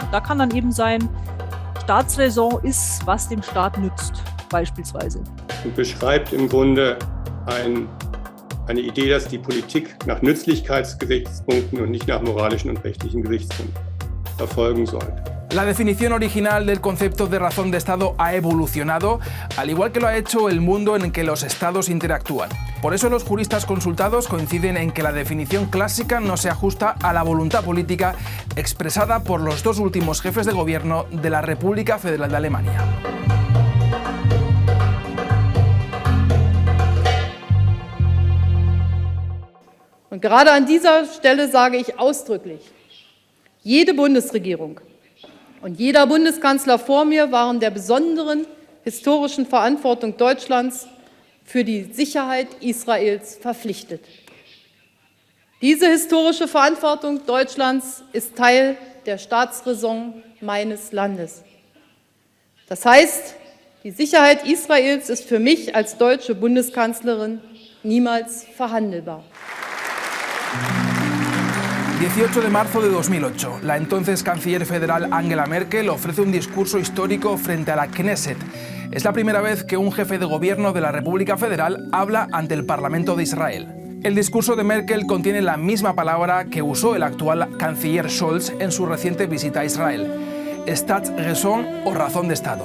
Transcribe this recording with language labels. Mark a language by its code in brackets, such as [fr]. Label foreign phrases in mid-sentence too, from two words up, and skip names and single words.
[de] Und da kann dann eben sein, Staatsräson ist, was dem Staat nützt, beispielsweise. Und beschreibt im Grunde eine Idee, dass die Politik nach Nützlichkeitsgesichtspunkten und nicht nach moralischen und rechtlichen Gesichtspunkten verfolgen soll. [es] La definición original del concepto de razón de Estado ha evolucionado, al igual que lo ha hecho el mundo en que los estados interactúan. Por eso los juristas consultados coinciden en que la definición clásica no se ajusta a la voluntad política expresada por los dos últimos jefes de gobierno de la República Federal de Alemania. [de] Und gerade an dieser Stelle sage ich ausdrücklich, jede Bundesregierung und jeder Bundeskanzler vor mir waren der besonderen historischen Verantwortung Deutschlands für die Sicherheit Israels verpflichtet. Diese historische Verantwortung Deutschlands ist Teil der Staatsräson meines Landes. Das heißt, die Sicherheit Israels ist für mich als deutsche Bundeskanzlerin niemals verhandelbar. [es] 18 de marzo de 2008, la entonces canciller federal Angela Merkel ofrece un discurso histórico frente a la Knesset. Es la primera vez que un jefe de gobierno de la República Federal habla ante el Parlamento de Israel. El discurso de Merkel contiene la misma palabra que usó el actual canciller Scholz en su reciente visita a Israel: Staatsräson o razón de Estado.